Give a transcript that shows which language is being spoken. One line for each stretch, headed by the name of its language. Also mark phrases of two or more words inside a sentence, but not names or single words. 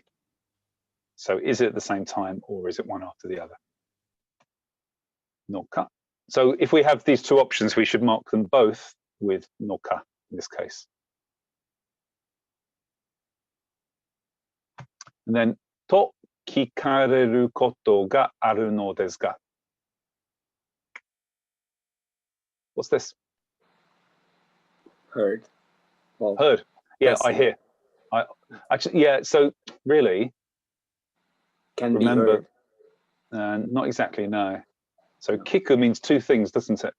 English: So is it at the same time or is it one after the other? Noka. So if we have these two options, we should mark them both with noka in this case. And then
Japanese: と聞かれることがあるのですか?
English: What's this? Heard. Well, heard. Yeah, yes, I hear. Actually, yeah. So really, can remember, be heard. Not exactly. No. So kiku means two things, doesn't it?